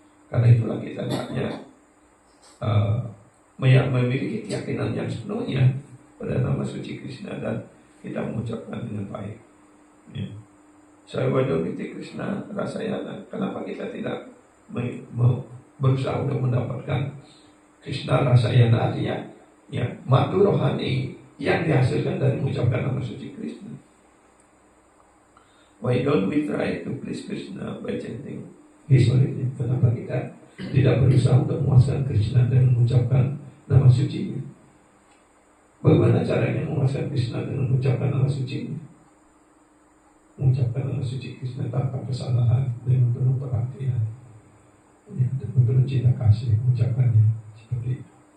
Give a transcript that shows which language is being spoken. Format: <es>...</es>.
<id>Karena itulah kita banyak memiliki keyakinan yang sepenuhnya pada nama suci Krishna dan kita mengucapkan dengan baik. Ya. Saya wajibiti Krishna rasayana. Kenapa kita tidak berusaha untuk mendapatkan Krishna rasayana, artinya ya madu rohani yang dihasilkan dari mengucapkan nama suci Krishna.</id> <en>Why don't we try to please Krishna by chanting His holy name?</en> <id>Kenapa kita tidak berusaha untuk memuaskan Krishna dan mengucapkan nama suci-Nya? Bagaimana caranya memuaskan Krishna dengan mengucapkan nama suci-Nya? Mengucapkan nama suci Krishna tanpa kesalahan, dengan penuh perhatian, ya, dengan penuh cinta kasih, mengucapkannya seperti itu.</id>